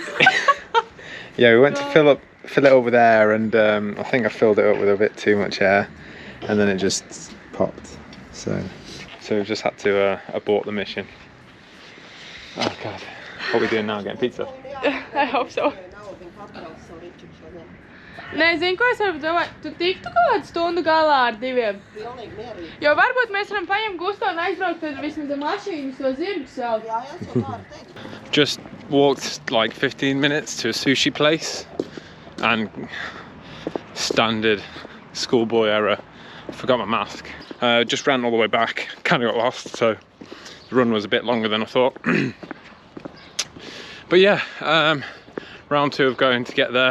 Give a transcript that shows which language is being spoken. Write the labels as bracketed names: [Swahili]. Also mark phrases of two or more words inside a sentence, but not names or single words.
[English] Yeah, we went to fill it over there, and I think I filled it up with a bit too much air, and then it just popped. So we've just had to abort the mission. Oh god, what are we doing now? Getting pizza? I hope so. [Latvian] Nē, zini, ko es varu domāt? Tu tiktu kaut kādu stundu galā ar diviem? Jo varbūt mēs varam paņemt Gusto un aizbraukt tad vismaz ar mašīnu to zirgu saukt. [English] Just walked like 15 minutes to a sushi place, and standard schoolboy error, forgot my mask. Just ran all the way back, kind of got lost, so the run was a bit longer than I thought. But yeah, round 2 of going to get there.